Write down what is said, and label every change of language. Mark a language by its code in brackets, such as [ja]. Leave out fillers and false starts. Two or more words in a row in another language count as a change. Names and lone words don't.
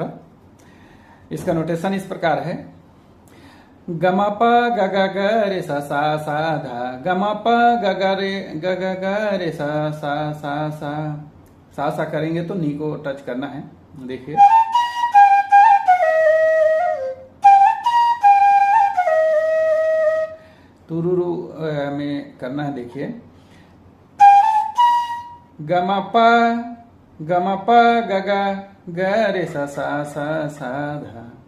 [hi] इसका नोटेशन इस प्रकार है गमा प ग ग ग रे सा सा सा धा, गमा प ग ग रे ग ग ग रे सा सा सा सा सा करेंगे तो नी को टच करना है। देखिए तुरुरु में करना है। देखिए गमा प ग ग ग रे सा सा सा सा धा।